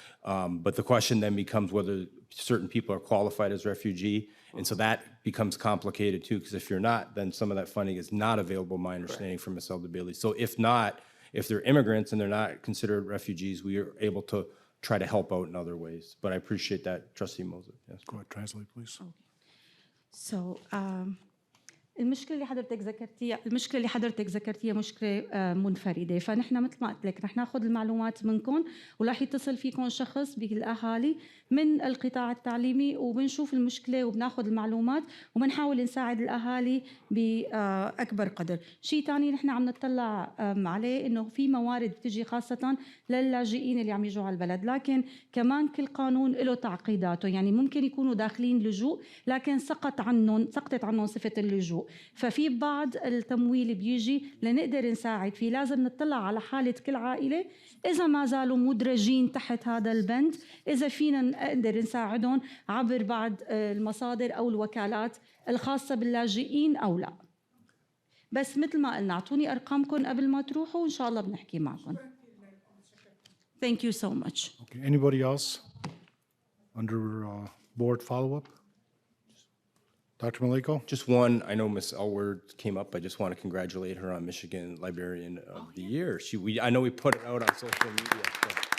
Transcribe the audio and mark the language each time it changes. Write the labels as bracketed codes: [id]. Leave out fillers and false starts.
[en] But the question then becomes whether certain people are qualified as refugee, and so that becomes complicated too, because if you're not, then some of that funding is not available, my understanding from Ms. Alda Bailey. So if they're immigrants and they're not considered refugees, we are able to try to help out in other ways. But I appreciate that, Trustee Moses. Yes. Go ahead, translate, please. [ar] So المشكلة اللي حضرتك ذكرتيها مشكلة منفردة، فنحن مثل ما قلت لك رح ناخذ المعلومات منكم ورح يتصل فيكم شخص بالأهالي من القطاع التعليمي وبنشوف المشكلة وبناخذ المعلومات وبنحاول نساعد الأهالي بأكبر قدر. شيء ثاني نحن عم نطلع عليه إنه في موارد بتجي خاصة للاجئين اللي عم يجوا على البلد، لكن كمان كل قانون له تعقيداته، يعني ممكن يكونوا داخلين لجوء لكن سقطت عنهم صفة اللجوء، ففي بعض التمويل بيجي لنقدر نساعد فيه. لازم نطلع على حالة كل عائلة إذا ما زالوا مدرجين تحت هذا البند، إذا فينا نقدر نساعدهم عبر بعض المصادر أو الوكالات الخاصة باللاجئين أو لا. بس مثل ما قلنا اعطوني أرقامكم قبل ما تروحوا وإن شاء الله بنحكي معكم. [en] Thank you so much. Okay, anybody else under board follow-up? Dr. Maliko? Just one, I know Ms. Elward came up. I just want to congratulate her on Michigan Librarian of the Year. I know we put it out on social media. So.